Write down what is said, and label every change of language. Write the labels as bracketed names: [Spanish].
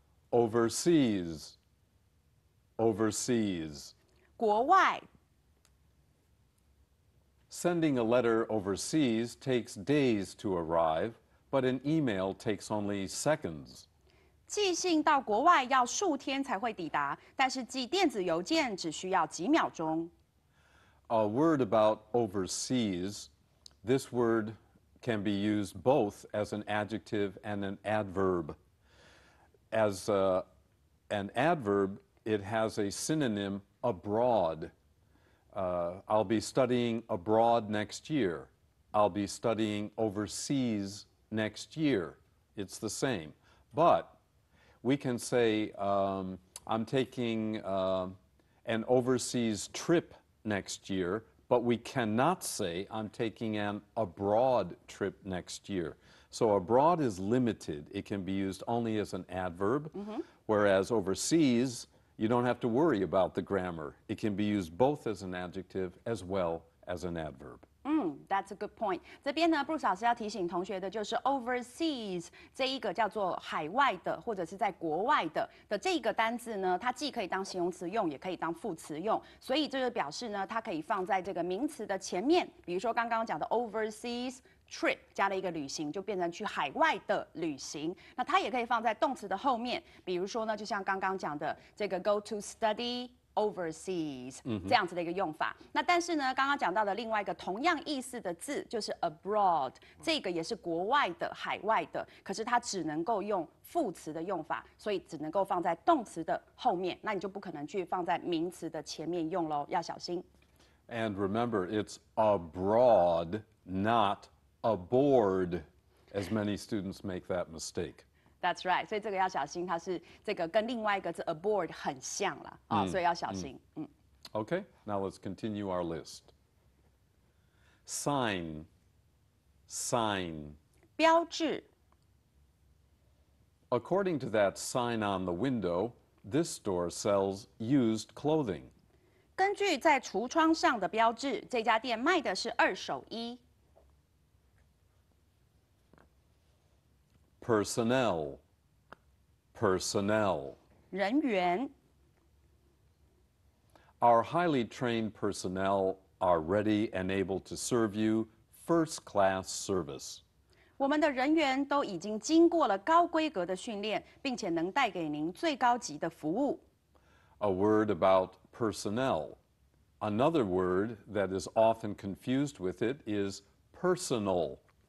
[English] Overseas, overseas. [Chinese] 国外 [English] Sending a letter overseas takes days to arrive, but an email takes only seconds. [Chinese] 寄信到国外要数天才会抵达，但是寄电子邮件只需要几秒钟。 [English] A word about overseas, this word can be used both as an adjective and an adverb. As an adverb, it has a synonym, abroad. I'll be studying abroad next year. I'll be studying overseas next year. It's the same. But we can say, I'm taking an overseas trip next year, but we cannot say, I'm taking an abroad trip next year. So abroad is limited. It can be used only as an adverb, whereas overseas, you don't have to worry about the grammar. It can be used both as an adjective as well as an adverb. That's a good point. [Chinese] 这边呢，Bruce 老师要提醒同学的就是 overseas 这一个叫做海外的或者是在国外的这一个单字呢，它既可以当形容词用，也可以当副词用。所以这就表示呢，它可以放在这个名词的前面。比如说刚刚讲的 overseas trip 加了一个旅行，就变成去海外的旅行。那它也可以放在动词的后面。比如说呢，就像刚刚讲的这个 [English] go to study overseas [Chinese] 这样子的一个用法。那但是呢，刚刚讲到的另外一个同样意思的字就是 abroad， 这个也是国外的、海外的，可是它只能够用副词的用法，所以只能够放在动词的后面，那你就不可能去放在名词的前面用咯，要小心。 [English] And remember, it's abroad, not aboard, as many students make that mistake. That's right， [Chinese] 所以这个要小心，它是这个跟另外一个字 aboard 很像啦，所以要小心。 [English] Okay, now let's continue our list. Sign, sign. [Chinese] 标志 [English] According to that sign on the window, this store sells used clothing. [Chinese] 根据在橱窗上的标志，这家店卖的是二手衣。 [English] Personnel, personnel. [Chinese] 人员 [English] Our highly trained personnel are ready and able to serve you first-class service. [Chinese] 我们的人员都已经经过了高规格的训练，并且能带给您最高级的服务。 [English] A word about personnel. Another word that is often confused with it is personal.